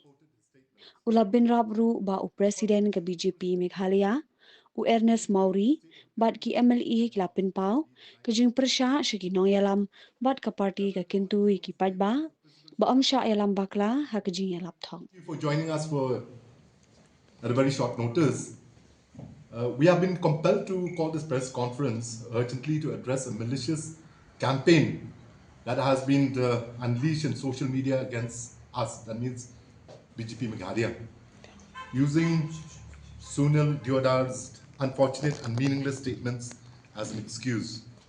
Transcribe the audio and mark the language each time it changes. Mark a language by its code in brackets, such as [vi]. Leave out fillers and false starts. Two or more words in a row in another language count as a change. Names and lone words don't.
[kha] Ula binrap ru ba u presiden ke BJP Meghalaya, u Ernest Mauri, bat ki MLE ki lapin pau, ke jing persya syaki no Ïalam, bat ka parti ke Kyntu ki pajba, ba Syah Ïalam Bakla ha ke jing Ïalam thong. [en] Thank you for joining us at a very short notice. We have been compelled to call this press conference urgently to address a malicious campaign that has been unleashed in social media against us, that means BJP Meghalaya, using Sunil Deodhar's unfortunate and meaningless statements as an excuse.